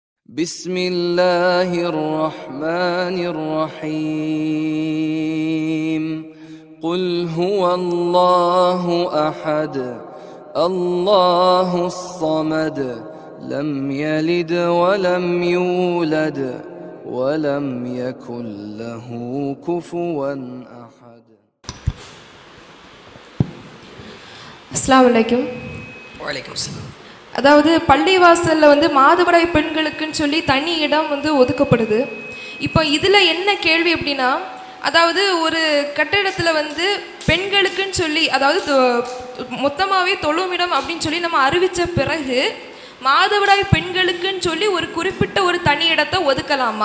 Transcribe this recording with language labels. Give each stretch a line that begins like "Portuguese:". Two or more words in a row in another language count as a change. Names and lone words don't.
Arabic: بسم الله الرحمن الرحيم قل هو الله أحد الله الصمد لم يلد ولم يولد ولم يكن له كفوا أحد. السلام عليكم. وعليكم السلام.
Tamil: அதாவது பள்ளிவாசலில் மாதவிடாய் பெண்களுக்குன்னு சொல்லி தனி இடம் ஒதுக்கப்படுது. இப்போ இதில் என்ன கேள்வி அப்படின்னா, அதாவது ஒரு கட்டிடத்தில் பெண்களுக்குன்னு சொல்லி, அதாவது மொத்தமாகவே தொழுமிடம் அப்படின்னு சொல்லி நம்ம அறிவித்த பிறகு மாதவிடாய் பெண்களுக்குன்னு சொல்லி ஒரு குறிப்பிட்ட ஒரு தனி இடத்தை ஒதுக்கலாமா?